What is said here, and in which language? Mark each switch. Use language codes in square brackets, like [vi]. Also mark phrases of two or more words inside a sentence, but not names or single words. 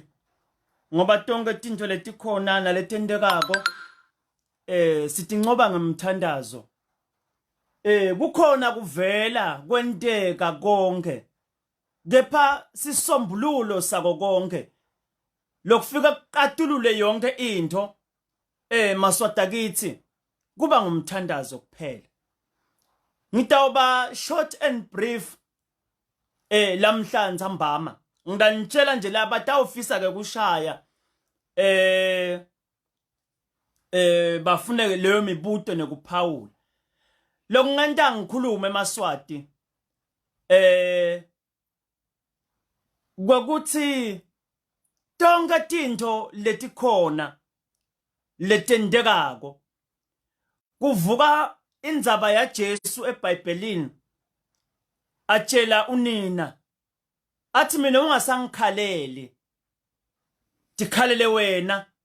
[ss] ngoba tonke izinto letikhona naletendekako sitincoba ngemthandazo kukhona kuvela kwenteka konke kepha sisombululo sako konke lokufika kuqatulule yonke into maswata kithi kuba ngumthandazo kuphela. Ngitawuba [en] short and brief [ss] lamhlanje mbama ngidanitshela nje la batawufisa ke kushaya bafune leyo mibuto nekuphawula lokungenta ngikhulume emaswati kwakuthi tonke tinto letikhona letendekako kuvuka indzaba yaJesu eBhayibhelini atshela unina athi mina ungasangikhaleli dikhalele wena